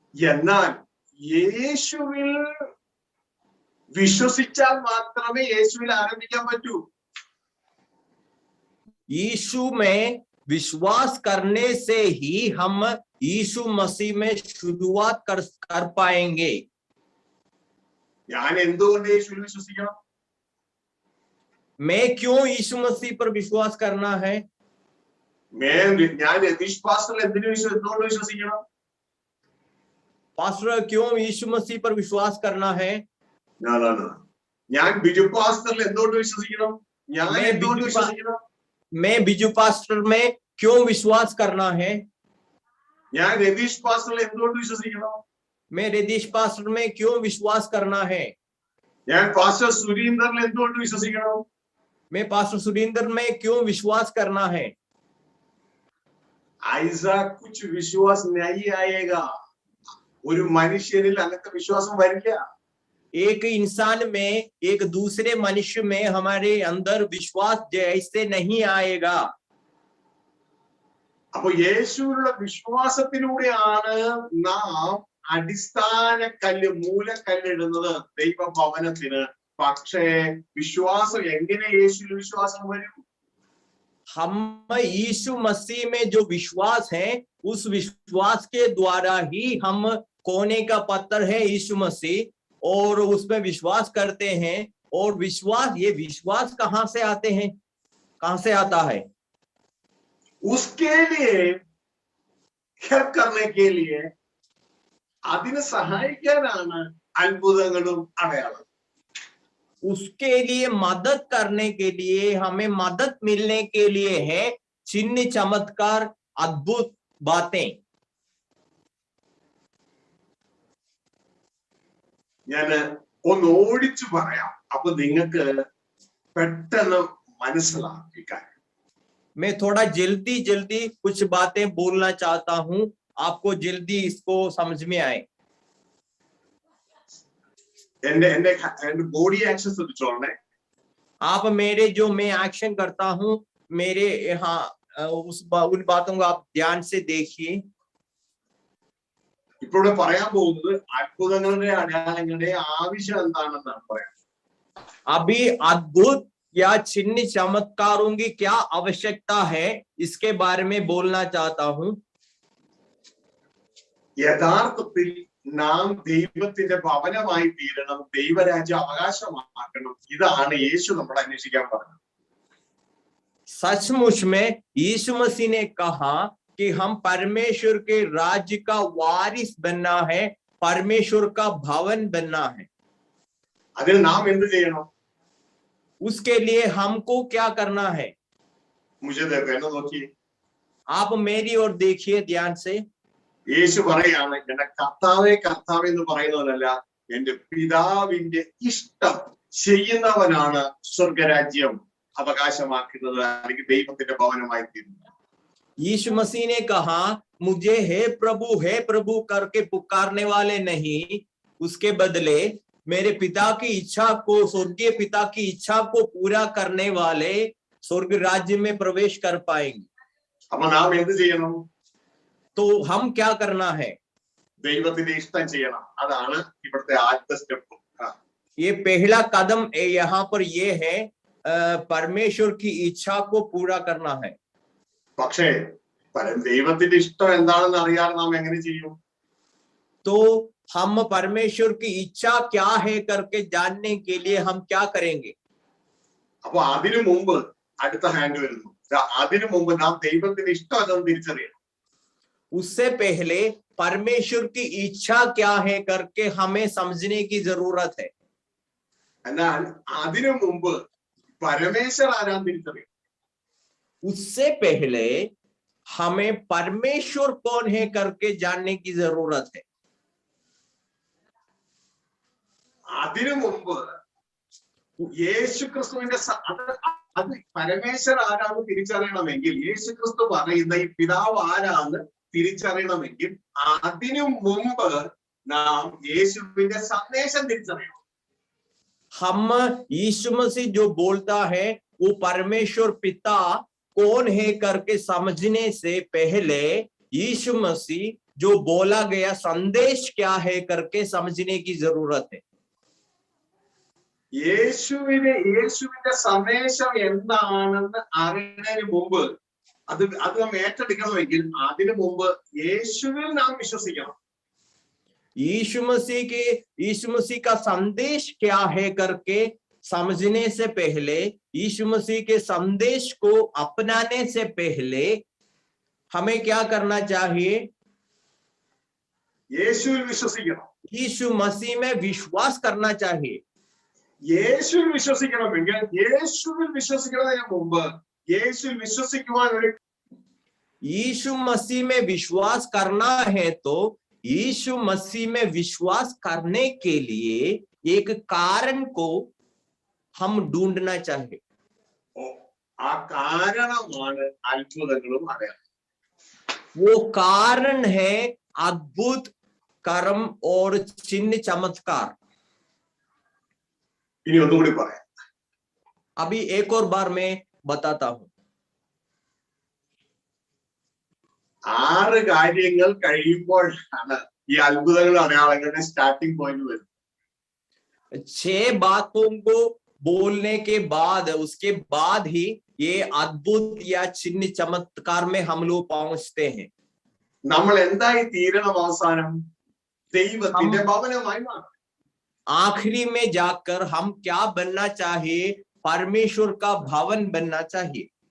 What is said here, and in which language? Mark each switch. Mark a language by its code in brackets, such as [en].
[ml] എന്നാൽ യേശുവിൽ വിശ്വസിച്ചാൽ മാത്രമേ യേശുവിൽ ആരംഭിക്കാൻ പറ്റൂ. [hi] यीशु में विश्वास करने से ही हम यीशु मसीह में शुरुआत कर पाएंगे। [ml] ഞാൻ എന്തുകൊണ്ട് യേശുവിൽ വിശ്വസിക്കണം? [hi] मैं क्यों यीशु मसीह पर विश्वास करना है? [ml] ഞാൻ രതീഷ് പാസ്റ്ററിൽ എന്തുകൊണ്ട് വിശ്വസിക്കണം? [hi] पास्टर क्यों यीशु मसीह पर विश्वास करना है? [ml] ഞാൻ ബിജു പാസ്റ്ററിൽ എന്തുകൊണ്ട് വിശ്വസിക്കണം? ഞാൻ എന്തുകൊണ്ട് വിശ്വസിക്കണം? [hi] मैं बिजू पास्टर में क्यों विश्वास करना है? [ml] ഞാൻ രതീഷ് പാസ്റ്ററിൽ എന്തുകൊണ്ട് വിശ്വസിക്കണം? [hi] मैं रदीश पास्टर में क्यों विश्वास करना है? [ml] ഞാൻ പാസ്റ്റർ സുരീന്ദ്രനിൽ എന്തുകൊണ്ട് വിശ്വസിക്കണം? [hi] मैं पास्टर सुरेंद्र में क्यों विश्वास करना है? ऐसा कुछ विश्वास नहीं आएगा. [ml] ഒരു മനുഷ്യനിൽ അങ്ങനത്തെ വിശ്വാസം വരില്ല. [hi] एक इंसान में, एक दूसरे मनुष्य में हमारे अंदर विश्वास जैसे नहीं आएगा. [ml] അപ്പൊ യേശുവിലുള്ള വിശ്വാസത്തിലൂടെയാണ് നാം അടിസ്ഥാന കല്ല്, മൂലക്കല്ലിടുന്നത് ദൈവഭവനത്തിന്. പക്ഷേ വിശ്വാസം എങ്ങനെ യേശുവിൽ വിശ്വാസം വരും? [hi] हम यीशु मसीह में जो विश्वास है, उस विश्वास के द्वारा ही हम कोने का पत्थर है यीशु मसीह, और उसमें विश्वास करते हैं। और विश्वास, ये विश्वास कहाँ से आते हैं, कहाँ से आता है? उसके लिए हेल्प करने के लिए [ml] അതിനെ സഹായിക്കാനാണ് അത്ഭുതങ്ങളും അടയാളം. [hi] उसके लिए मदद करने के लिए, हमें मदद मिलने के लिए है चिन्ह, चमत्कार, अद्भुत बातें. [ml] ഞാൻ ഒന്ന് ഓടിച്ചു പറയാം, അപ്പൊ നിങ്ങൾക്ക് പെട്ടെന്ന് മനസ്സിലാക്കി കാര്യം. [hi] मैं थोड़ा जल्दी जल्दी कुछ बातें बोलना चाहता हूं, आपको जल्दी इसको समझ में आए. [ml] എന്റെ ബോഡി ആക്ഷൻസ് ശ്രദ്ധിച്ചോളണേ. [hi] आप मेरे जो मैं एक्शन करता हूं, मेरे यहाँ उन बातों को आप ध्यान से देखिए. [ml] ഇപ്പോഴും പറയാൻ പോകുന്നത് അത്ഭുതങ്ങളുടെ അടയാളങ്ങളുടെ ആവശ്യം എന്താണെന്നാണ് പറയാം. [hi] अभी अद्भुत या चिन्ह चमत्कारों की क्या आवश्यकता है, इसके बारे में बोलना चाहता हूं. [ml] യഥാർത്ഥത്തിൽ നാം ദൈവത്തിന്റെ ഭവനമായി തീരണം, ദൈവരാജ്യം അവകാശമാക്കണം. ഇതാണ് യേശു നമ്മളെ അന്വേഷിക്കാൻ പറഞ്ഞത്. [hi] सचमुच में यीशु मसीह ने कहा कि हम परमेश्वर के राज्य का वारिस बनना है, परमेश्वर का भवन बनना है. [ml] അതിന് നാം എന്ത് ചെയ്യണം? [hi] उसके लिए हमको क्या करना है? മുझे देखो, [ml] എന്നെ നോക്കിയേ. [hi] आप मेरी ओर देखिए ध्यान से. [ml] യേശു പറയാണ്, എന്റെ കർത്താവേ കർത്താവേ എന്ന് പറയുന്നതല്ല, എന്റെ പിതാവിന്റെ ഇഷ്ടം ചെയ്യുന്നവനാണ് സ്വർഗരാജ്യം അവകാശമാക്കുന്നത്, അല്ലെങ്കിൽ ദൈവത്തിന്റെ ഭവനമായി തീരുന്നത്. [hi] यीशु मसीह ने कहा, मुझे हे प्रभु करके पुकारने वाले नहीं, उसके बदले मेरे पिता की इच्छा को, स्वर्गीय पिता की इच्छा को पूरा करने वाले स्वर्ग राज्य में प्रवेश कर पाएंगे. [ml] അപ്പൊ നാം എന്ത് ചെയ്യണം? [hi] तो हम क्या करना है? [ml] ദൈവത്തിന്റെ ഇഷ്ടം ചെയ്യണം. അതാണ് ഇവിടുത്തെ ആദ്യത്തെ സ്റ്റെപ്പ്. [hi] ये पहला कदम यहाँ पर ये है, परमेश्वर की इच्छा को पूरा करना है. [ml] പക്ഷേ ദൈവത്തിന്റെ ഇഷ്ടം എന്താണെന്ന് അറിയാതെ നാം എങ്ങനെ ചെയ്യും? [hi] तो हम परमेश्वर की इच्छा क्या है करके जानने के लिए हम क्या करेंगे? [ml] അപ്പൊ അതിനു മുമ്പ് അടുത്ത ഹാൻഡ് വരുന്നു. അതിനു മുമ്പ് നാം ദൈവത്തിന്റെ ഇഷ്ടം അതെന്ന് തിരിച്ചറിയണം. [hi] उससे पहले परमेश्वर की इच्छा क्या है करके हमें समझने की जरूरत है. [ml] എന്നാൽ അതിനു മുമ്പ് പരമേശ്വർ ആരാന്ന് തിരിച്ചറിയണം. [hi] उससे पहले हमें परमेश्वर कौन है करके जानने की जरूरत है. [ml] അതിനു മുമ്പ് യേശു ക്രിസ്തുവിന്റെ അത് പരമേശ്വർ ആരാന്ന് തിരിച്ചറിയണമെങ്കിൽ, യേശു ക്രിസ്തു പറയുന്ന ഈ പിതാവ് ആരാന്ന് തിരിച്ചറിയണമെങ്കിൽ, അതിനു മുമ്പ് നാം യേശുവിന്റെ സന്ദേശം തിരിച്ചറിയണം. [hi] हम यीशु मसीह जो बोलता है वो परमेश्वर पिता कौन है करके समझने से पहले यीशु मसीह जो बोला गया संदेश क्या है करके समझने की जरूरत है. [ml] യേശുവിന്റെ സന്ദേശം എന്താണെന്ന് അറിയുന്നതിന് മുമ്പ് അത് നാം ഏറ്റെടുക്കണമെങ്കിൽ അതിനു മുമ്പ് യേശുവിൽ നാം വിശ്വസിക്കണം. [hi] यीशु मसीह का संदेश क्या है करके समझने से पहले, यीशु मसीह के संदेश को अपनाने से पहले हमें क्या करना चाहिए? [ml] യേശുവിൽ വിശ്വസിക്കണം. [hi] यीशु मसीह में विश्वास करना चाहिए. [ml] യേശുവിൽ വിശ്വസിക്കണമെങ്കിൽ യേശുവിൽ വിശ്വസിക്കുന്നതിന് മുമ്പ് യേശുവിൽ വിശ്വസിക്കുവാൻ ഒരു [hi] यीशु मसीह में विश्वास करना है तो यीशु मसीह में विश्वास करने के लिए एक कारण को हम ढूंढना चाहिए. [ml] ആ കാരണമാണ് അത്ഭുതങ്ങളും അടയാളം. [hi] वो कारण है अद्भुत कर्म और चिन्ह चमत्कार. [ml] ഇനി ഒന്നുകൂടി പറയാം. [hi] अभी एक और बार मैं बताता हूं. [ml] 6 കാര്യങ്ങൾ കഴിയുമ്പോഴാണ് ഈ അത്ഭുതങ്ങളും അടയാളങ്ങളുടെ സ്റ്റാർട്ടിംഗ് പോയിന്റ് വരുന്നത്. [hi] 6 बातों को बोलने के बाद, उसके बाद ही ये अद्भुत या चिन्ह चमत्कार में हम लोग पहुंचते हैं. [ml] നമ്മൾ എന്തായി തീരണം? അവസാനം ദൈവത്തിന്റെ ഭവനമായി മാറും. [hi] आखिरी में जाकर हम क्या बनना चाहिए? परमेश्वर का भवन बनना चाहिए.